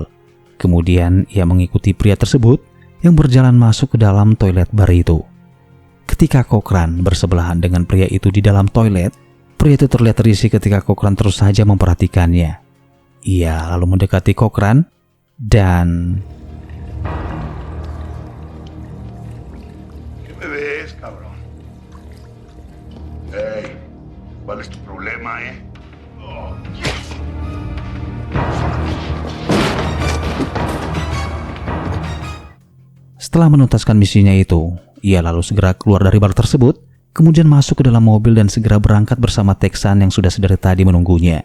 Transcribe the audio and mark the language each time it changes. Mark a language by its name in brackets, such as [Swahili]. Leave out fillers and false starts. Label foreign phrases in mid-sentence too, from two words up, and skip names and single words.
[Indonesian] Kemudian ia mengikuti pria tersebut yang berjalan masuk ke dalam toilet bar itu. Ketika Cochran bersebelahan dengan pria itu di dalam toilet, pria itu terlihat risih ketika Cochran terus saja memperhatikannya. Ia lalu mendekati Cochran dan... [Spanish] ¿Qué me ves, cabrón? Hey, ¿cuál es tu problema, eh? Oh. [Indonesian] Setelah menuntaskan misinya itu, ia lalu segera keluar dari bar tersebut, kemudian masuk ke dalam mobil dan segera berangkat bersama Texan yang sudah sedari tadi menunggunya.